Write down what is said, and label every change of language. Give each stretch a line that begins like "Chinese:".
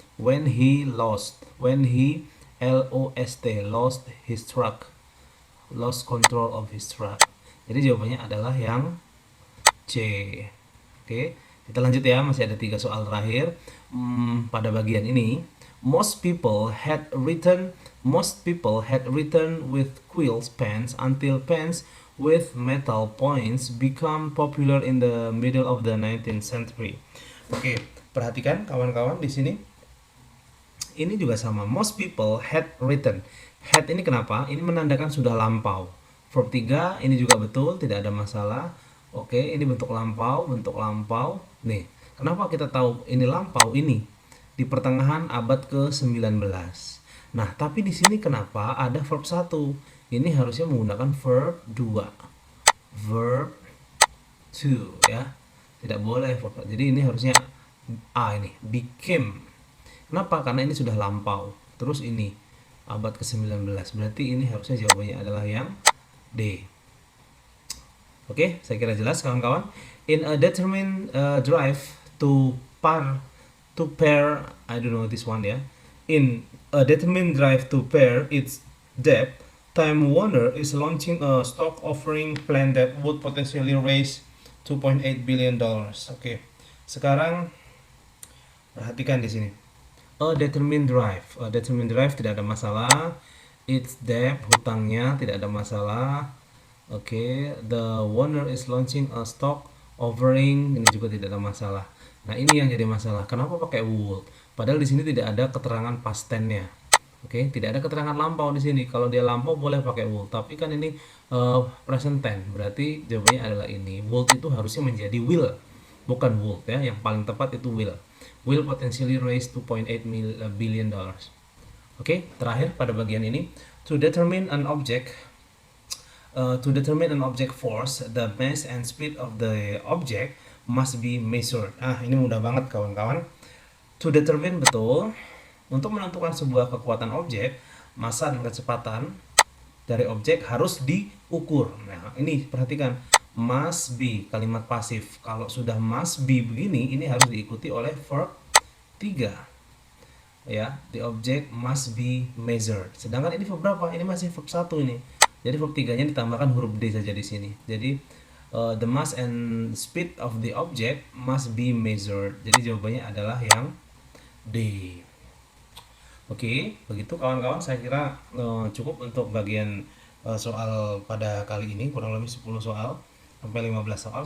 English: When he lost lost his truck, lost control of his truck.
Indonesian: Jadi jawabannya adalah yang C. Oke, kita lanjut ya, masih ada 3 soal terakhir. Pada bagian ini,
English: most people had written with quills pens until pens with metal points become popular in the middle of the 19th century.
Indonesian: Oke, perhatikan kawan-kawan di sini. Ini juga sama.
English: Most people had written.
Indonesian: Had ini kenapa? Ini menandakan sudah lampau. Verb 3 ini juga betul, tidak ada masalah. Oke, ini bentuk lampau. Nih, kenapa kita tahu ini lampau? Ini di pertengahan abad ke-19. Nah, tapi di sini kenapa ada verb 1? Ini harusnya menggunakan verb 2. Verb 2 ya. Tidak boleh verb. Jadi ini harusnya A ini, became. Kenapa? Karena ini sudah lampau. Terus ini abad ke-19. Berarti ini harusnya jawabannya adalah yang D. Oke, saya kira jelas kawan-kawan.
English: In a determined drive to pair, I don't know this one ya. In a determined drive to pair its debt, Time Warner is launching a stock offering plan that would potentially raise 2.8 billion dollars.
Indonesian: Oke. Sekarang perhatikan di sini. A determined drive tidak ada masalah. Its debt, hutangnya tidak ada masalah. Oke,
English: the owner is launching a stock offering,
Indonesian: ini juga tidak ada masalah. Nah, ini yang jadi masalah. Kenapa pakai would? Padahal di sini tidak ada keterangan past tense-nya. Oke, tidak ada keterangan lampau di sini. Kalau dia lampau boleh pakai would, tapi kan ini present tense. Berarti jawabannya adalah ini. Would itu harusnya menjadi will, bukan would ya. Yang paling tepat itu will.
English: Will potentially raise 2.8 billion dollars.
Indonesian: Oke, terakhir pada bagian ini,
English: to determine an object force, the mass and speed of the object must be measured.
Indonesian: Ini mudah banget kawan-kawan. To determine betul. Untuk menentukan sebuah kekuatan objek, massa dan kecepatan dari objek harus diukur. Nah, ini perhatikan. Must be, kalimat pasif. Kalau sudah must be begini, ini harus diikuti oleh verb 3.
English: Ya, the object must be measured.
Indonesian: Sedangkan ini verb berapa? Ini masih verb 1 ini. Jadi verb 3-nya ditambahkan huruf D saja di sini.
English: Jadi the mass and speed of the object must be measured.
Indonesian: Jadi jawabannya adalah yang D. Oke, begitu kawan-kawan, saya kira cukup untuk bagian soal pada kali ini, kurang lebih 10 soal sampai 15 soal.